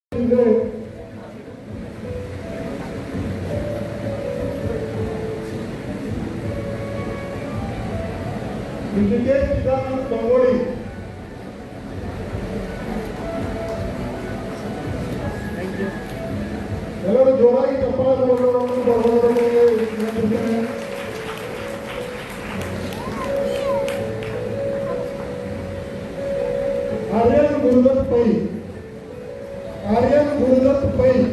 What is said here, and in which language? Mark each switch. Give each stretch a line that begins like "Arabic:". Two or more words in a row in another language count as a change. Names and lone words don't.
Kannada: शिंदे ऋषिकेश चिदानंद गंगोळी ಎಲ್ಲರೂ ಜೋರಾಗಿ ಚಪ್ಪಾಳೆ आर्यन गुरुदत्त पै आर्यन गुरुदत्त पै